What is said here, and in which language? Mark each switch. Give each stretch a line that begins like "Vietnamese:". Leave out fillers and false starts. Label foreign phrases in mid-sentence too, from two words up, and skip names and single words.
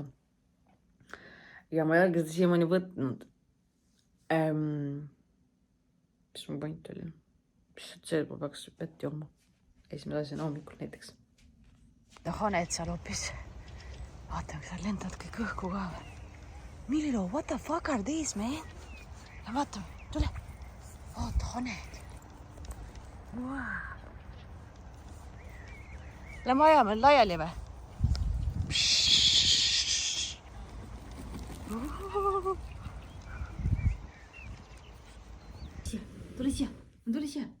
Estonian: Ja ma ei ole seda siiamaani võtnud. Mis mu point oli? See ma peaks vett jooma. Esimene asjana hommikul näiteks. Haned seal hoopis. Vaatame, kas lendavad kõik õhku ka. Millilo,
English: what the fuck are these, man?
Estonian: Ja vaatame, tule. Vaata, haned. Wow. Lähme ajame laiali või? Tule siia.